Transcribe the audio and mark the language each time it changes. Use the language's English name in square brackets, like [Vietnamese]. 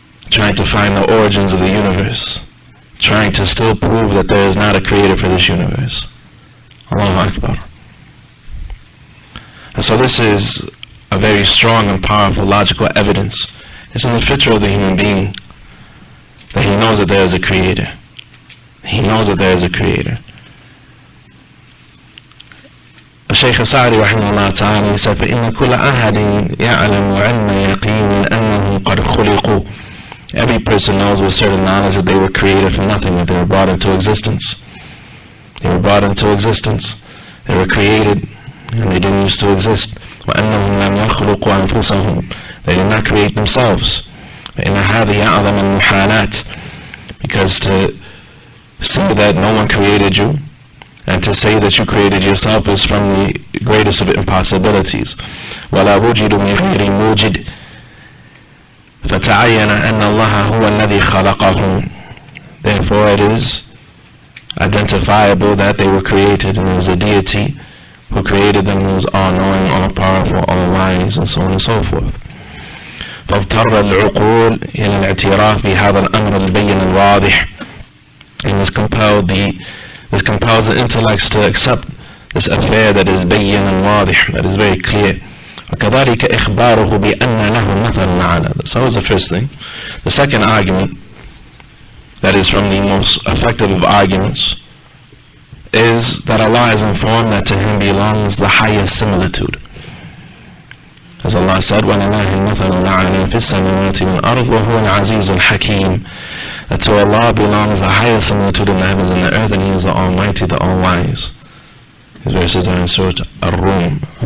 [English] Trying to find the origins of the universe. Trying to still prove that there is not a creator for this universe. Allahu Akbar. And so this is a very strong and powerful logical evidence. It's in the fitra of the human being that he knows that there is a creator. He knows that there is a creator. [Arabic] الشيخ السعدي رحمه الله تعالى [English] said [Arabic] فإن كل أحد يعلم علم يقين أنهم قد خلقوا. [English] Every person knows with certain knowledge that they were created from nothing, that they were brought into existence. They were brought into existence. They were created, and they didn't used to exist. [Arabic] وأنهم لم يخلقوا أنفسهم. [English] They did not create themselves. [Arabic] فإن هذه أعظم المحالات. [English] Because to say that no one created you, and to say that you created yourself, is from the greatest of impossibilities. [Arabic] ولا وجد من غير موجد. فتعين أن الله هو الذي خلقهم. [English] Therefore it is identifiable that they were created, and there was a deity who created them, who is all-knowing, all-powerful, all-wise, and so on and so forth. [Arabic] فاضطر العقول إلى الاعتراف بهذا الأمر البين الواضح. [English] And this compels the intellects to accept this affair that is bayyin and wadih, that is very clear. [Arabic] وكذلك إخباره بأن له مثل أعلى. [English] So that was the first thing. The second argument, that is from the most effective of arguments, is that Allah is informed that to Him belongs the highest similitude. As Allah said, [Arabic] وَلِلَّهِ الْمَثَلُ الْأَعْلَى فِي السَّمَاوَاتِ وَالْأَرْضِ وَهُوَ الْعَزِيزُ الْحَكِيمُ. [English] That to Allah belongs the highest similitude in the heavens and the earth, and He is the Almighty, the All-Wise. These verses are in Surah Ar-Rum.